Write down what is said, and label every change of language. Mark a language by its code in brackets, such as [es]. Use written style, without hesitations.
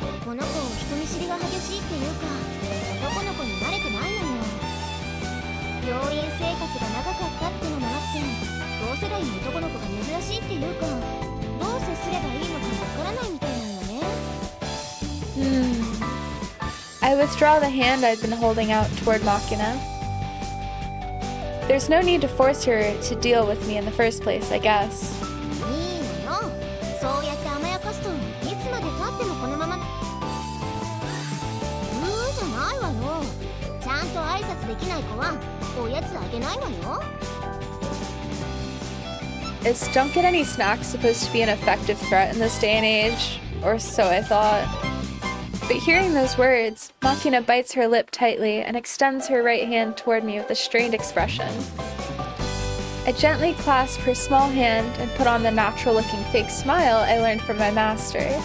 [ja] ごめん、この子人見知りが激しいっていうか、男の子に慣れてないのよ。病院生活が長かったってのもあって、同世代の男の子が珍しいっていうか、どう接すればいいのかわからないみたいなのよね。 [en] I withdraw the hand I've been holding out toward Machina. There's no need to force her to deal with me in the first place, I guess. [ja] いいのよ。そうやって甘やかすといつまで経ってもこのまま。じゃないわよ。ちゃんと挨拶できない子はおやつあげないわよ。 [en] Is don't get any snacks supposed to be an effective threat in this day and age? Or so I thought. But hearing those words, Machina bites her lip tightly and extends her right hand toward me with a strained expression. I gently clasp her small hand and put on the natural-looking fake smile I learned from my master.